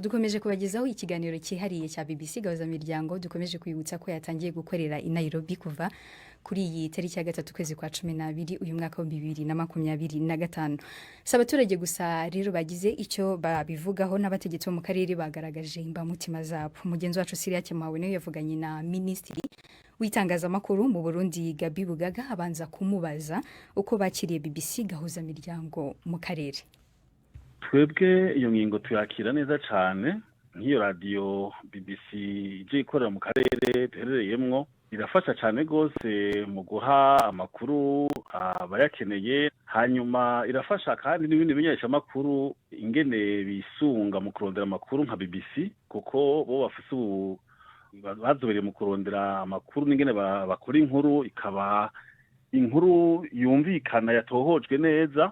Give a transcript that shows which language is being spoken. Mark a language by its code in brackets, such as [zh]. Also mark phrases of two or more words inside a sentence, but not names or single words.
[rw] Dukomeje kubagezaho ikiganiro cyihariye cya BBC Gahuzamiryango. Dukomeje kwibutsa ko yatangiye gukorera i Nairobi kuva kuri iyi tariki ya 3 kwezi kwa 12 uyu mwaka wa 2025. Sabaturage gusa rero bagize icyo babivugaho, n'abategetsi bo mu karere bagaragaje imbamutima zabo. Mugenzi wacu Siria Kemawe nawe yavuganye na Minisitiri w'itangazamakuru mu Burundi Gabi Bugaga, abanza kumubaza uko bakiriye BBC Gahuzamiryango mu karere. [rn] Twebwe iyo ngingo tuyakira neza cyane, nk'iyo radio BBC ije ikorera mu karere duherereyemwo irafasha cyane gose mu guha amakuru abayakeneye, hanyuma irafasha kandi n'ibindi bimenyesha amakuru ingene bisunga mu kurondera amakuru nka BBC, kuko bo bafise bazobereye mu kurondera amakuru n'ingene bakora inkuru, ikaba inkuru yumvikana yatohojwe neza.